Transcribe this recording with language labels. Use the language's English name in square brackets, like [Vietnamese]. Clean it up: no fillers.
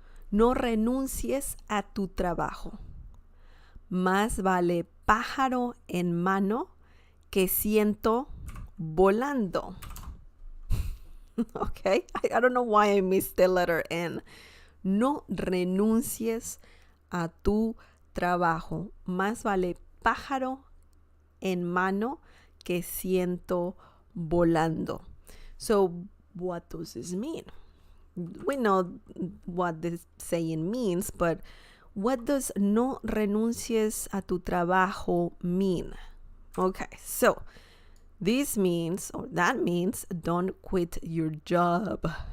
[Spanish] No renuncies a tu trabajo. Más vale pájaro en mano que ciento volando. [English] Okay, I don't know why I missed the letter N. [Spanish] No renuncies a tu trabajo. Más vale pájaro en mano que ciento volando. [English] So what does this mean? We know what this saying means, but what does [Spanish] no renuncies a tu trabajo [English] mean? Okay, so this means, or that means, don't quit your job.